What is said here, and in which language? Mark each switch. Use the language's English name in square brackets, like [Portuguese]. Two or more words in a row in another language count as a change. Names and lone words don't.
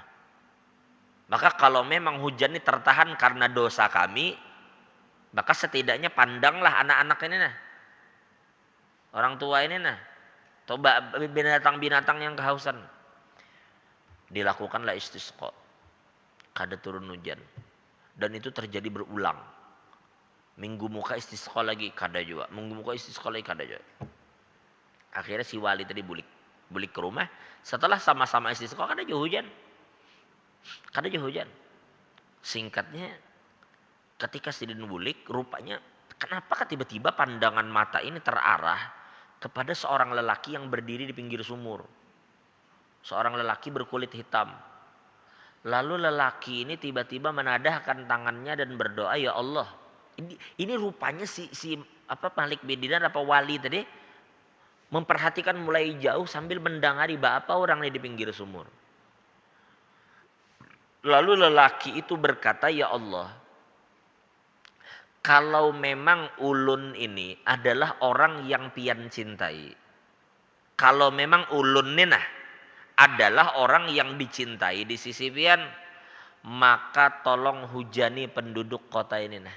[Indonesian] Maka kalau memang hujan ini tertahan karena dosa kami, maka setidaknya pandanglah anak-anak ini nah. Orang tua ini nah. Coba binatang-binatang yang kehausan. Dilakukanlah istisqa. Kada turun hujan. Dan itu terjadi berulang. [Banjar] Minggu muka istisqa lagi kada juga. Minggu muka istisqa lagi kada juga. Akhirnya si wali tadi bulik ke rumah. Setelah sama-sama istisqa kada juga hujan. Kada juga hujan. Singkatnya ketika Sidin bulik rupanya kenapa tiba-tiba pandangan mata ini terarah kepada seorang lelaki yang berdiri di pinggir sumur. [Indonesian] Seorang lelaki berkulit hitam. Lalu lelaki ini tiba-tiba menadahkan tangannya dan berdoa, [Arabic] ya Allah. [Indonesian] Ini rupanya si Malik bin Dinar apa wali tadi memperhatikan mulai jauh sambil mendengari apa orang ini di pinggir sumur. Lalu lelaki itu berkata, [Arabic] ya Allah, [Banjar] kalau memang ulun ini adalah orang yang pian cintai, kalau memang ulun ini adalah orang yang dicintai di sisi pian, maka tolong hujani penduduk kota ini nah.